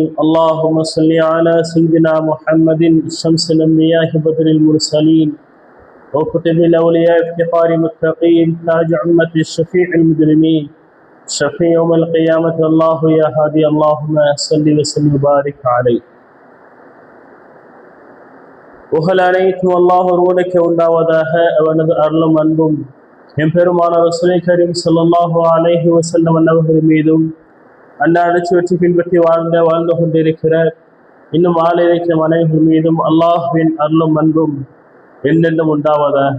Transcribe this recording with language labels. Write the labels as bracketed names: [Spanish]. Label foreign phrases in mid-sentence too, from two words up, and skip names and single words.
[Arabic] اللهم صل على سيدنا محمد شمس الأنبياء بدر المرسلين وكتب الأولياء افتقار متقين تاج أمة الشفيع المجرمين شفيع يوم القيامة. الله يا هادي اللهم صل وسلم وبارك عليه. [Tamil] புகழ் அனைத்தும் அல்லாஹ் ஒருவனுக்கு உண்டாவதாக. அவனது அருளும் அன்பும் எம்பெருமான ரசூலை கரீம் [Arabic] صلى الله عليه وسلم [Tamil] அன்னவர்கள் மீதும் அன்னாரை வெற்றி பின்பற்றி வாழ்ந்து கொண்டிருக்கிற இன்னும் வாழ இருக்கிற மனைவிகள் மீதும் அல்லாஹ்வின் அருளும் அன்பும் என்றென்றும் உண்டாவதாக.